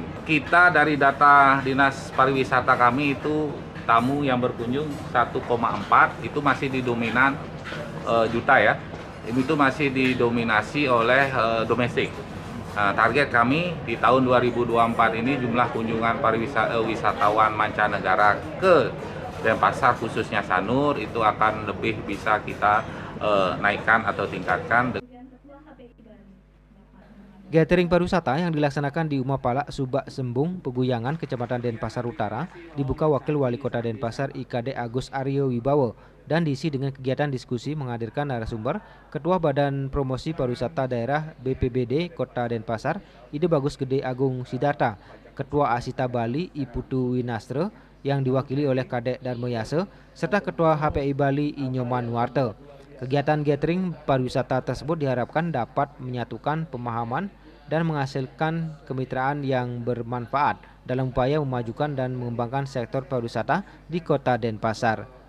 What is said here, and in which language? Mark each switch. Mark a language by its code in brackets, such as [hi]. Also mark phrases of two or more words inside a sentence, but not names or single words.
[id] Kita dari data Dinas Pariwisata kami itu tamu yang berkunjung 1,4 itu masih didominan juta ya. Itu masih didominasi oleh domestik. Nah, target kami di tahun 2024 ini jumlah kunjungan wisatawan mancanegara ke Denpasar khususnya Sanur itu akan lebih bisa kita naikkan atau tingkatkan. Gathering pariwisata yang dilaksanakan di Umapalak, Subak Sembung, Peguyangan, Kecamatan Denpasar Utara, dibuka Wakil Wali Kota Denpasar IKD Agus Aryo Wibowo dan diisi dengan kegiatan diskusi menghadirkan narasumber Ketua Badan Promosi Pariwisata Daerah BPBD Kota Denpasar, Ide Bagus Gede Agung Sidarta, Ketua Asita Bali Iputu Winastre yang diwakili oleh Kadek Darmoyase, serta Ketua HPI Bali Inyoman Warte. Kegiatan gathering pariwisata tersebut diharapkan dapat menyatukan pemahaman dan menghasilkan kemitraan yang bermanfaat dalam upaya memajukan dan mengembangkan sektor pariwisata di Kota Denpasar.